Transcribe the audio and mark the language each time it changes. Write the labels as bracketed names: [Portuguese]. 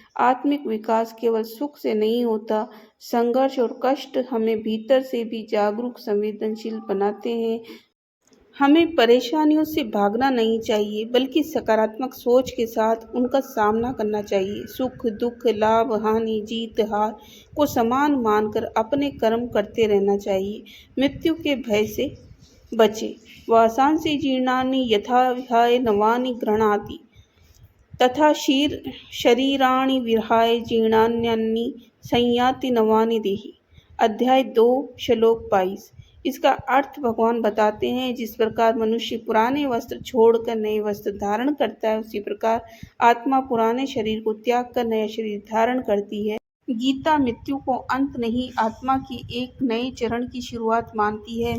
[Hindi] आत्मिक विकास केवल सुख से नहीं होता, संघर्ष और कष्ट हमें भीतर से भी जागरूक संवेदनशील बनाते हैं। हमें परेशानियों से भागना नहीं चाहिए बल्कि सकारात्मक सोच के साथ उनका सामना करना चाहिए। सुख दुख लाभ हानि जीत हार को समान मानकर अपने कर्म करते रहना चाहिए। मृत्यु के भय से बचे। [Sanskrit] वासांसि जीर्णानि यथा विहाय नवानि गृह्णाति तथा शरीराणि विहाय जीर्णान्यानि संयाति नवानि देहि। [Hindi] अध्याय 2 श्लोक 22। इसका अर्थ भगवान बताते हैं, जिस प्रकार मनुष्य पुराने वस्त्र छोड़कर नए वस्त्र धारण करता है, उसी प्रकार आत्मा पुराने शरीर को त्याग कर नया शरीर धारण करती है। गीता मृत्यु को अंत नहीं, आत्मा की एक नए चरण की शुरुआत मानती है।